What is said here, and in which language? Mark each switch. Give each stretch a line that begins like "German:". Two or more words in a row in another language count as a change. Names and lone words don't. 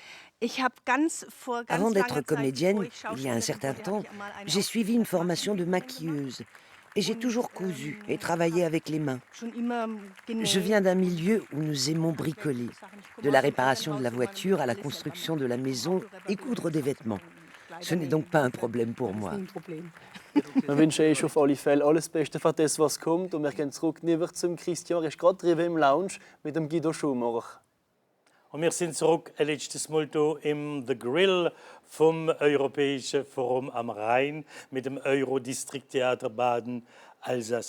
French: Avant d'être comédienne, il y a un certain temps, j'ai suivi une formation de maquilleuse. Et j'ai toujours cousu et travaillé avec les mains. Je viens d'un milieu où nous aimons bricoler, de la réparation de la voiture à la construction de la maison et coudre des vêtements. Ce n'est donc pas un problème pour moi.
German: Dann wünsche ich auf alle Fälle alles Beste für das, was kommt. Und wir gehen zurück zum Christian. Er ist gerade drüben im Lounge mit dem Guido Schumacher. Und wir sind zurück ein letztes Mal hier im The Grill vom Europäischen Forum am Rhein mit dem Eurodistrikttheater Baden-Alsace.